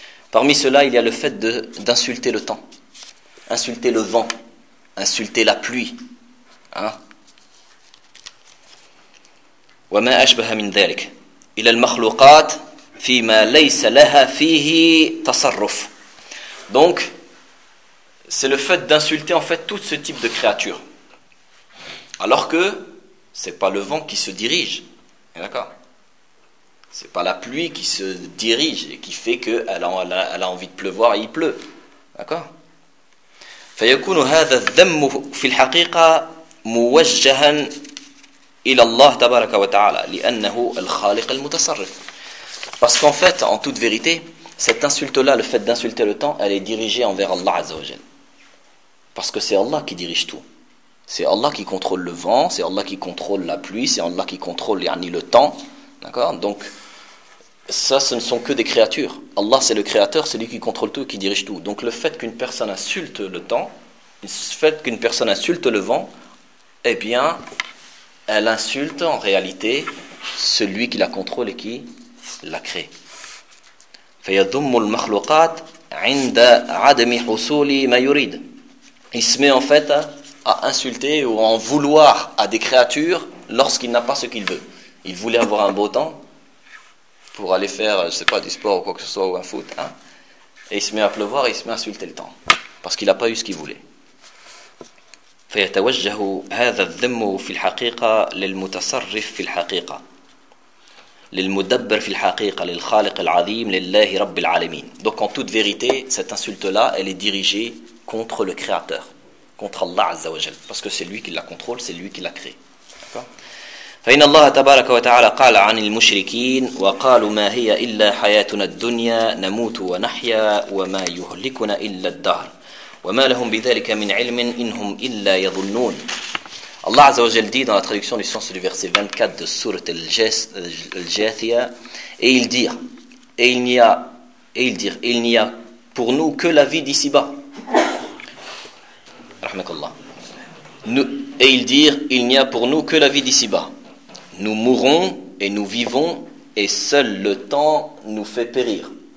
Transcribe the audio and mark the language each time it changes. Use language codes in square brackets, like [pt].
[fr] Parmi cela, il y a le fait d'insulter le temps, insulter le vent, insulter la pluie. [ar] وما أشبه من ذلك إلى المخلوقات فيما ليس لها فيه تصرف. [fr] Donc, c'est le fait d'insulter en fait tout ce type de créature. Alors que c'est pas le vent qui se dirige, d'accord? C'est pas la pluie qui se dirige et qui fait que elle a envie de pleuvoir et il pleut, d'accord? [ar] فيكون هذا الذم في الحقيقة موجها إلى الله تبارك وتعالى لأنه الخالق المتصرف. [fr] Parce qu'en fait, en toute vérité, cette insulte-là, le fait d'insulter le temps, elle est dirigée envers Allah Azza wa Jal. Parce que c'est Allah qui dirige tout. C'est Allah qui contrôle le vent, c'est Allah qui contrôle la pluie, c'est Allah qui contrôle yani, le temps. D'accord ? Donc, ça, ce ne sont que des créatures. Allah, c'est le créateur, c'est lui qui contrôle tout, qui dirige tout. Donc, le fait qu'une personne insulte le temps, le fait qu'une personne insulte le vent, eh bien, elle insulte en réalité celui qui la contrôle et qui la crée. [ar] فَيَضُمُّ الْمَخْلُقَاتِ عِنْدَ عَدْمِ حُصُولِ مَا يُرِيدِ. [fr] Il se met en fait à insulter ou à en vouloir à des créatures lorsqu'il n'a pas ce qu'il veut. Il voulait avoir un beau temps pour aller faire, je ne sais pas, du sport ou quoi que ce soit, ou un foot. Et il se met à pleuvoir et il se met à insulter le temps parce qu'il n'a pas eu ce qu'il voulait. [ar] فيتوجه هذا الذم في الحقيقة للمتصرف في الحقيقة للمدبر في الحقيقة للخالق العظيم لله رب العالمين. [fr] Donc en toute vérité, cette insulte-là, elle est dirigée contre le Créateur, contre Allah Azza wa Jal, parce que c'est lui qui la contrôle, c'est lui qui la crée. [ar] فإن الله تبارك وتعالى قال عن المشركين وقالوا ما هي إلا حياتنا الدنيا نموت ونحيا وما يهلكنا إلا الدهر وَمَا لَهُمْ بِذَلِكَ مِنْ عِلْمٍ إِنْهُمْ إِلَّا يَظُنُّونَ. [fr] Allah Azza wa Jal dit dans la traduction du sens du verset 24 de Sourate Al-Jathiya, et il dit, il n'y a pour nous que la vie d'ici-bas. Et il dit, il n'y a pour nous que la vie d'ici-bas. Nous mourons et nous vivons, et seul le temps nous fait périr.